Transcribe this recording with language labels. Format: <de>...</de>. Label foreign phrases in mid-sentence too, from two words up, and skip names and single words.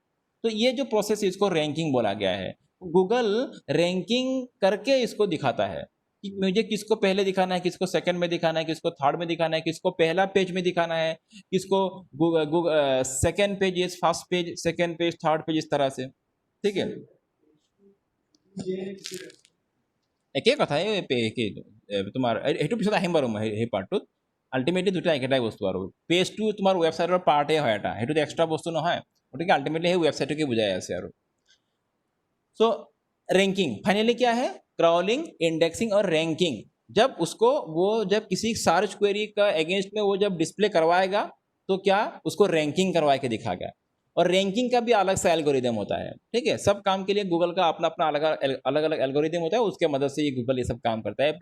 <hi>तो ये जो प्रोसेस है इसको रैंकिंग बोला गया है। गूगल रैंकिंग करके इसको दिखाता है कि मुझे किसको पहले दिखाना है, किसको सेकंड में दिखाना है, किसको थर्ड में दिखाना है, किसको पहला पेज में दिखाना है, किसको</hi> <en>second page, first page, second page, third page,</en> <hi>इस तरह से, ठीक है।</hi> <as>একেই কথাই কি তোমাৰ সেইটো পিছত আহিম বাৰু, মই সেই পাৰ্টটোত। আল্টিমেটলি দুটা একেটাই বস্তু, আৰু পেজটো তোমাৰ ৱেবছাইটৰ পাৰ্টেই হয় এটা, সেইটোত এক্সট্ৰা বস্তু নহয়, গতিকে আল্টিমেটলি সেই ৱেবছাইটটোকে বুজাই আছে আৰু।</as> <hi>सो रैंकिंग फाइनली क्या है, क्रॉलिंग, इंडेक्सिंग और रैंकिंग। जब उसको वो जब किसी</hi> <en>search query</en> <hi>का अगेंस्ट में वो जब डिस्प्ले करवाएगा, तो क्या उसको रैंकिंग करवा के दिखाएगा। और रैंकिंग का भी अलग सा एल्गोरिदम होता है, ठीक है। सब काम के लिए गूगल का अपना अपना अलग अलग एल्गोरिदम होता है, उसके मदद से ये गूगल ये सब काम करता है।</hi>